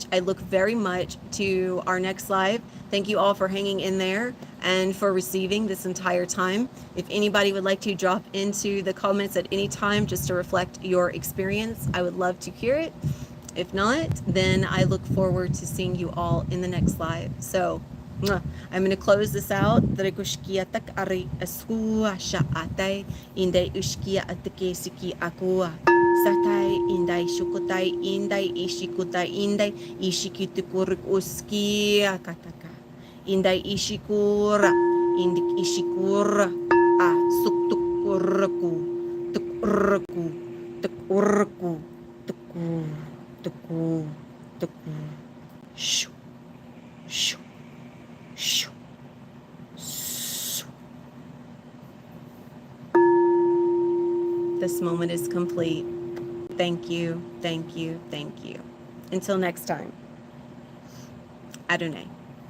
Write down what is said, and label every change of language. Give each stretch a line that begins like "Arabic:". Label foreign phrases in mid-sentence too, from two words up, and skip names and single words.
English: I look very much to our next live. Thank you all for hanging in there and for receiving this entire time. If anybody would like to drop into the comments at any time just to reflect your experience, I would love to hear it. If not, then I look forward to seeing you all in the next live. So I'm going to close this out. Satai indai shukutai indai ishikutai indai ishikitukuruk uskia kataka indai ishikura indik ishikura suktukurku tukurku tukurku tuku shu shu shu. This moment is complete. Thank you. Until next time. Adonai.